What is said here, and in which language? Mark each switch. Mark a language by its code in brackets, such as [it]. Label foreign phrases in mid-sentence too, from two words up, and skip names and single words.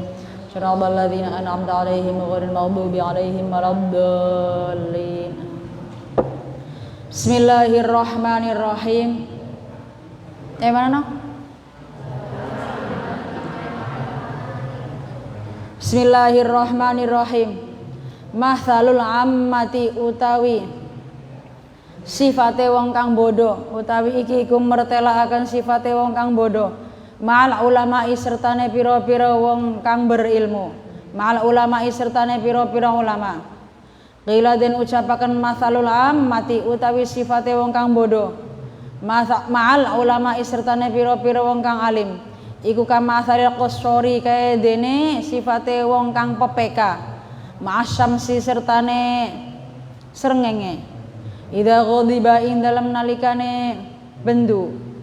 [ar] صراط الذين أنعمت عليهم غير المغضوب عليهم ولا الضالين. Bismillahirrahmanirrahim. [jv] Mana no? [ar] Bismillahirrahmanirrahim. مثل العامة [jv] utawi sifate wong kang bodoh, utawi iki iku mertelakaken sifate wong kang bodoh [ar] مع العلماء [jv] sertane pira-pira wong kang berilmu, [ar] مع العلماء [jv] sertane pira-pira ulama. Qila den ucapaken [ar] مثل العامة [jv] utawi sifate wong kang bodoh [ar] مع العلماء [jv] sertane pira-pira wong kang alim iku [ar] كمثل القصار [jv] kaya dene sifate wong kang pepeka ma'asyamsi sertane srengenge [ar] إذا غضب [jv] ing dalam nalikane bendu